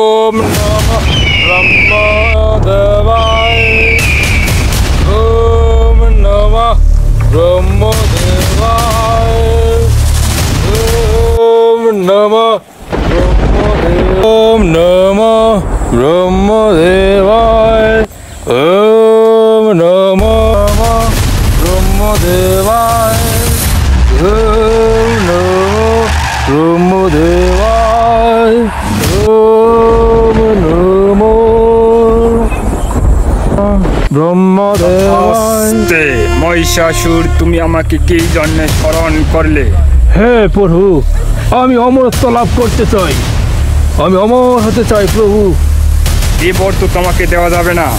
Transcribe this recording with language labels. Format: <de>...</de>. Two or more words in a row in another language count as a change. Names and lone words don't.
<sa>ओम नमः ब्रह्मदेवाय ओम नमः ब्रह्मदेवाय ओम नमः ओम नमः ब्रह्मदेवाय ओम नमः ब्रह्मदेवाय ओम नमः ब्रह्मदेवाय ओम नमः ব্রহ্মদেবায়।</sa> <bn>মহিষাসুর, তুমি আমাকে কি জন্য স্মরণ করলে? হে প্রভু, আমি অমরত্ব লাভ করতে চাই, আমি অমর হতে চাই প্রভু। এই বর তো তোমাকে দেওয়া যাবে না।</bn>